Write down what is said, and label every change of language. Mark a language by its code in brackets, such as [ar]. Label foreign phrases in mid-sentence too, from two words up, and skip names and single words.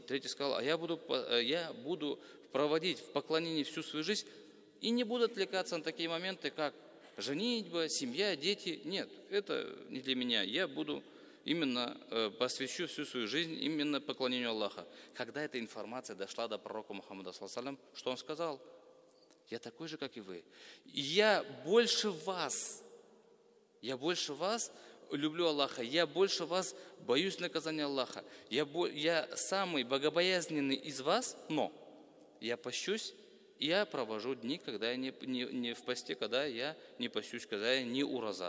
[ru] Третий сказал, а я буду проводить в поклонении всю свою жизнь и не буду отвлекаться на такие моменты, как женитьба, семья, дети. Нет, это не для меня. Я буду посвящу всю свою жизнь именно поклонению Аллаха. Когда эта информация дошла до пророка Мухаммада, [ar] صلى الله عليه وسلم, [ru] что он сказал? Я такой же, как и вы. Я больше вас люблю Аллаха, я больше вас боюсь наказания Аллаха. Я самый богобоязненный из вас, но я пощусь, я провожу дни, когда я не в посте, когда я не пощусь, когда я не ураза.